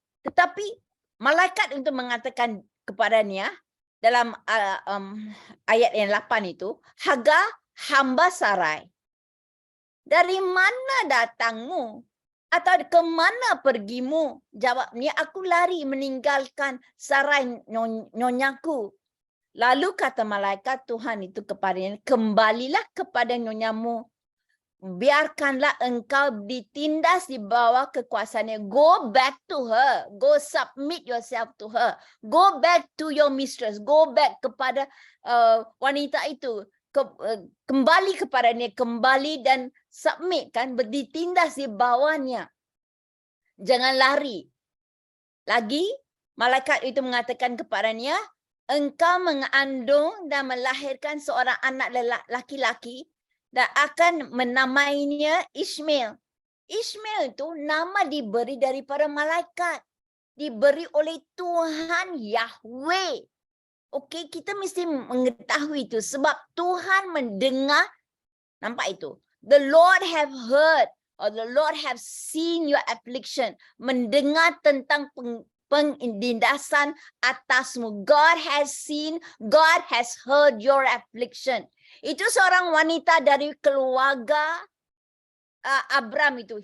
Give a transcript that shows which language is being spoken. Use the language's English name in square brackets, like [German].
[Malay] Tetapi malaikat untuk mengatakan kepadanya dalam ayat yang 8 itu, Hagar hamba Sarai, dari mana datangmu atau ke mana pergimu? Jawabnya, aku lari meninggalkan Sarai nyonyaku. Lalu kata malaikat Tuhan itu kepadanya, kembalilah kepada nyonyamu. Biarkanlah engkau ditindas di bawah kekuasaannya. [English] Go back to her. Go submit yourself to her. Go back to your mistress. Go back [Malay] kepada wanita itu. Kembali kepadanya. Kembali dan submit, kan? Ditindas di bawahnya. Jangan lari. Lagi, malaikat itu mengatakan kepadanya, engkau mengandung dan melahirkan seorang anak laki-laki dan akan menamainya Ismail. Ismail itu nama diberi daripada malaikat. Diberi oleh Tuhan Yahweh. Okey, kita mesti mengetahui itu sebab Tuhan mendengar. Nampak itu? [English] The Lord have heard or the Lord have seen your affliction. [Malay] Mendengar tentang penindasan atasmu. [English] God has seen, God has heard your affliction. [Malay] Itu seorang wanita dari keluarga Abraham itu.